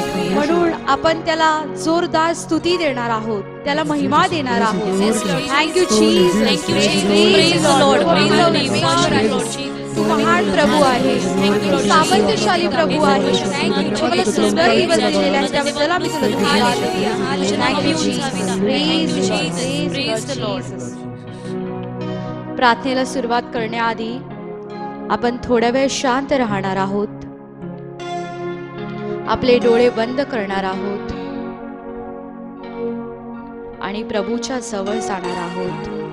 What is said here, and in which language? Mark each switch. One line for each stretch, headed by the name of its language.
Marathi: म्हणून आपण त्याला जोरदार स्तुती देणार आहोत, त्याला महिमा देणार आहोत.
English: Thank you Jesus, Thank you, Jesus. Praise the Lord. Praise the name of our Lord Jesus.
Marathi: तू महान प्रभू आहे, सामर्थ्यशाली प्रभू आहे. मला सुंदर दिवस दिलेला आहे त्याबद्दल आम्ही तुला धन्यवाद देतो.
English: Thank you Jesus, praise the Lord.
Marathi: प्रार्थनेला सुरुवात करण्याआधी आपण थोड्या वेळ शांत राहणार आहोत. आपले डोळे बंद करणार आहोत आणि प्रभूच्या जवळ जाणार आहोत.